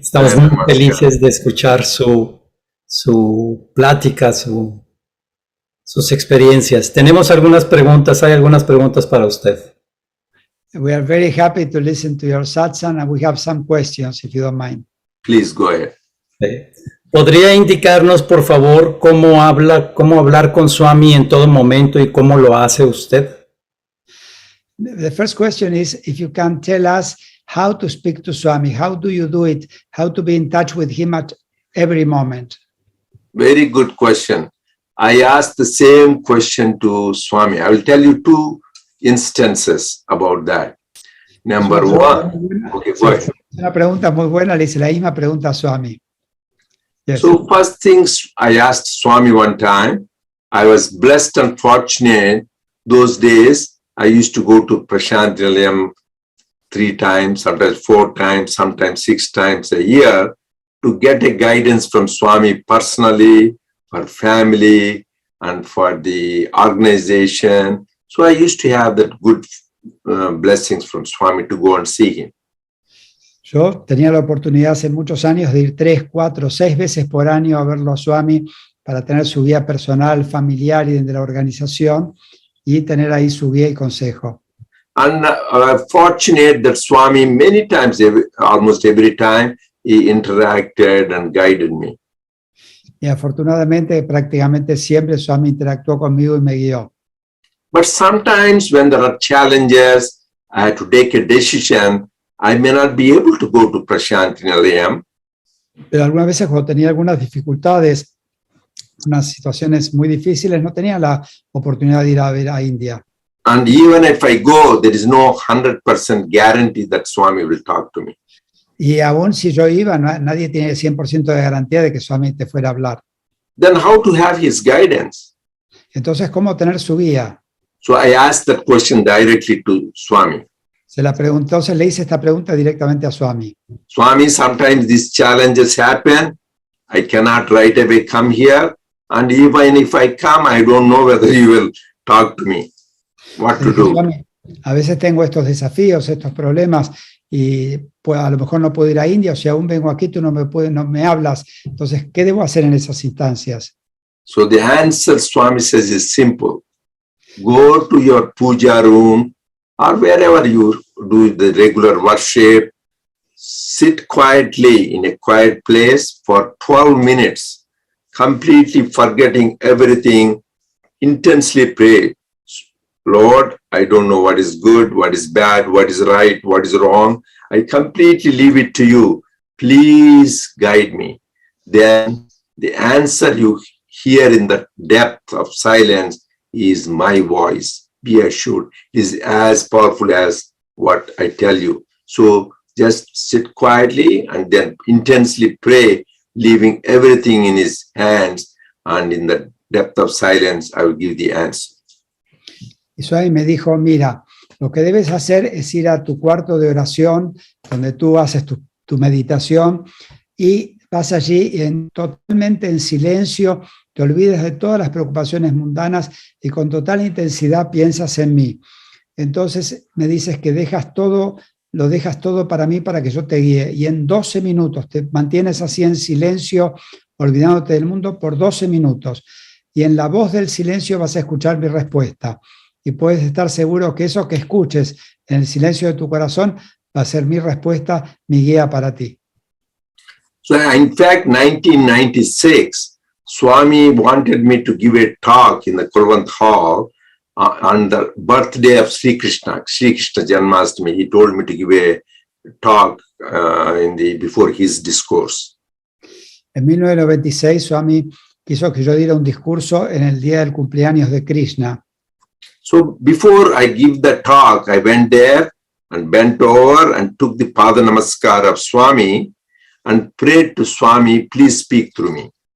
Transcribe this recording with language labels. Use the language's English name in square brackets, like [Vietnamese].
[Spanish] Estamos muy felices de escuchar su plática, sus experiencias. Tenemos algunas preguntas, hay algunas preguntas para usted. [English] We are very happy to listen to your satsang and we have some questions, if you don't mind. Please go ahead. [Spanish] ¿Podría indicarnos, por favor, cómo hablar con Swami en todo momento y cómo lo hace usted? [English] The first question is if you can tell us how to speak to Swami, how do you do it, how to be in touch with him at every moment? Very good question. I asked the same question to Swami. I will tell you two instances about that. Number one, okay, go ahead. [Spanish] Una pregunta muy buena, le hice la misma pregunta a Swami. [English] Yes. So first things I asked Swami one time, I was blessed and fortunate. Those days, I used to go to Prasanthi Nilayam 3 times, sometimes 4 times, sometimes 6 times a year to get a guidance from Swami personally, for family, and for the organization. So I used to have that good blessings from Swami to go and see him. [Spanish] Yo tenía la oportunidad hace muchos años de ir 3, 4, 6 veces por año a verlo a Swami para tener su guía personal, familiar y de la organización y tener ahí su guía y consejo. [English] And fortunate that Swami many times, almost every time, he interacted and guided me. [Spanish] Y afortunadamente, prácticamente siempre Swami interactuó conmigo y me guió. [English] But sometimes when there are challenges, I had to take a decision. I may not be able to go to Prasanthi Nilayam. [Spanish] Pero algunas veces cuando tenía algunas dificultades, unas situaciones muy difíciles, no tenía la oportunidad de ir a ver a India. [English] And even if I go, there is no 100% guarantee that Swami will talk to me. [Spanish] Y aún si yo iba, nadie tiene 100% de garantía de que Swami te fuera a hablar. [English] Then how to have his guidance? [Spanish] Entonces, ¿cómo tener su guía? [English] So I asked that question directly to Swami. [Spanish] Entonces le hice esta pregunta directamente a Swami. [English] Swami, sometimes these challenges happen. I cannot right away come here. And even if I come, I don't know whether you will talk to me. What to do? [Spanish] Swami, a veces tengo estos desafíos, estos problemas, y pues a lo mejor no puedo ir a India, o si aún vengo aquí, tú no me hablas. Entonces, ¿qué debo hacer en esas instancias? [English] So the answer, Swami says, is simple. Go to your puja room or wherever you do the regular worship. Sit quietly in a quiet place for 12 minutes, completely forgetting everything, intensely pray. Lord, I don't know what is good, what is bad, what is right, what is wrong. I completely leave it to you. Please guide me. Then the answer you hear in the depth of silence is my voice. Be assured, is as powerful as what I tell you. So just sit quietly and then intensely pray, leaving everything in his hands, and in the depth of silence, I will give the answer. [Spanish] Y Swami me dijo, mira, lo que debes hacer es ir a tu cuarto de oración, donde tú haces tu meditación, y vas allí totalmente en silencio, te olvides de todas las preocupaciones mundanas y con total intensidad piensas en mí. Entonces me dices que lo dejas todo para mí, para que yo te guíe. Y en 12 minutos te mantienes así en silencio, olvidándote del mundo por 12 minutos. Y en la voz del silencio vas a escuchar mi respuesta. Y puedes estar seguro que eso que escuches en el silencio de tu corazón va a ser mi respuesta, mi guía para ti. [English] So in fact, 1996, Swami wanted me to give a talk in the Kulwant Hall on the birthday of Sri Krishna Janmashtami. He told me to give a talk before his discourse. [Spanish] En 1996, Swami quiso que yo diera un discurso en el día del cumpleaños de Krishna. [English] So before I give the talk, I went there and bent over and took the Pada Namaskar of Swami and prayed to Swami, please speak through me.